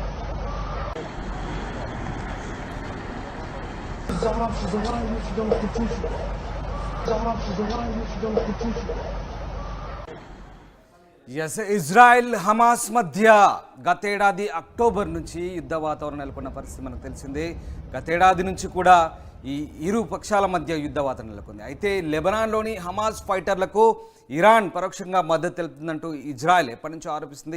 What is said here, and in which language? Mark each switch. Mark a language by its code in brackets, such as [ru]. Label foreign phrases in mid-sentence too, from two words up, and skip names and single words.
[tr] Zahra şu Zahra şuradan kurtulsun. Zahra şu Zahra şuradan kurtulsun. [te] ఇజ్రాయెల్ హమాస్ మధ్య గతేడాది అక్టోబర్ నుంచి యుద్ధ వాతావరణం నెలకొన్న పరిస్థితి మనకు తెలిసిందే. గతేడాది నుంచి కూడా ఈ ఇరు పక్షాల మధ్య యుద్ధ వాతావరణం నెలకొంది. అయితే లెబనాన్లోని హమాస్ ఫైటర్లకు ఇరాన్ పరోక్షంగా మద్దతు తెలుపుతుందంటూ ఇజ్రాయెల్ ఎప్పటి నుంచో ఆరోపిస్తుంది.